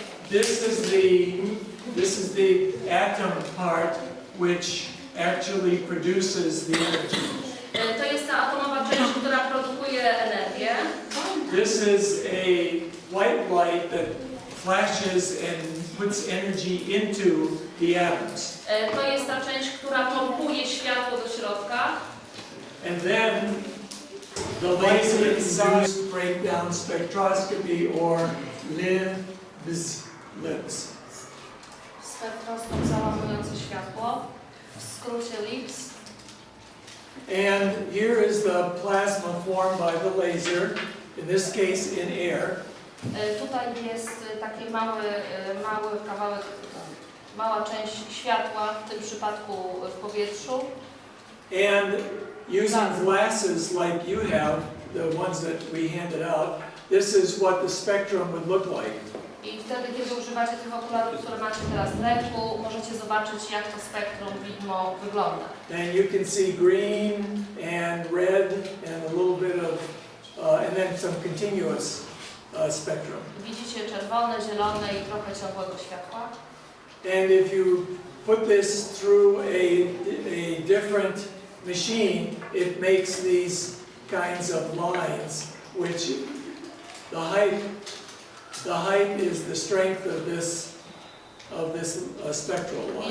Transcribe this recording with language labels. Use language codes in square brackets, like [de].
[en] This is the atom part which actually produces the energy. [pl] To jest ta atomowa część, która produkuje energię. [en] This is a white light that flashes and puts energy into the atoms. [pl] To jest ta część, która pompuje światło do środka. [en] And then the laser-induced breakdown spectroscopy, or LIBS. [pl] Spektroskop załamujący światło, w skrócie LIBS. [en] And here is the plasma formed by the laser, in this case in air. [pl] Tutaj jest taki mały kawałek, mała część światła, w tym przypadku w powietrzu. [en] And using glasses like you have, the ones that we handed out, this is what the spectrum would look like. [pl] I wtedy, kiedy używacie tych okularów, które macie teraz w ręku, możecie zobaczyć, jak to spektrum widmo wygląda. [en] And you can see green and red and a little bit of, and then some continuous spectrum. [pl] Widzicie czerwone, zielone i trochę ciągłego światła. [en] And if you put this through a different machine, it makes these kinds of lines, which the height is the strength of this spectral line.